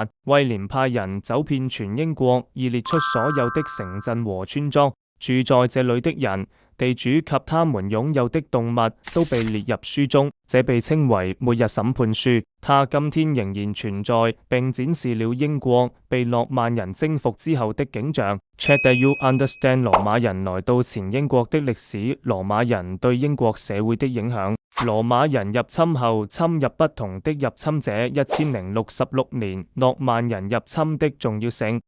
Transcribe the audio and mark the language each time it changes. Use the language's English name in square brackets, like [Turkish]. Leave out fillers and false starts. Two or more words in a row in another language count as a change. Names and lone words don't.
[Chinese] 威廉派人走遍全英國，而列出所有的城鎮和村莊，住在這裏的人、地主及他們擁有的動物都被列入書中，這被稱為末日審判書。它今天仍然存在，並展示了英國被諾曼人征服之後的景象。 [English] Check that you understand [Chinese] 羅馬人來到前英國的歷史，羅馬人對英國社會的影響。羅馬人入侵後侵入不同的入侵者。1066年諾曼人入侵的重要性。